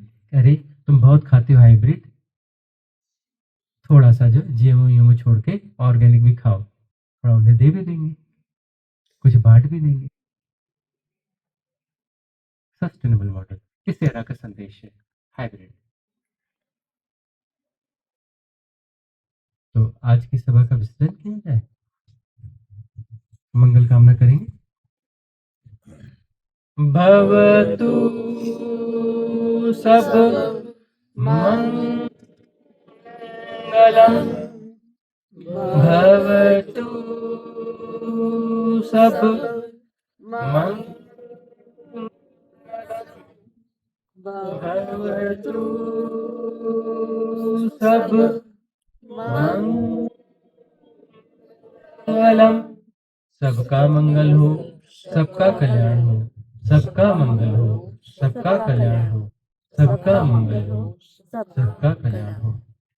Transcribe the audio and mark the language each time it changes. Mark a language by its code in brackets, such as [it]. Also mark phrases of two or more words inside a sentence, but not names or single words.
[hi] अरे तुम बहुत खाते हो हाइब्रिड, थोड़ा सा जो जीएमओ छोड़ के ऑर्गेनिक भी खाओ, थोड़ा उन्हें दे भी देंगे, कुछ बांट भी देंगे। [en] sustainable model, [hi] किस तरह का संदेश है हाइब्रिड। तो आज की सभा का विसर्जन किया जाए, मंगल कामना करेंगे। [pi] भवतु सब मंगलम, भवतु सब मंगलम, भवतु सब मंगलम। [hi] सबका मंगल हो, सबका कल्याण हो, सबका मंगल हो, सबका कल्याण हो, सबका मंगल हो, सबका कल्याण हो।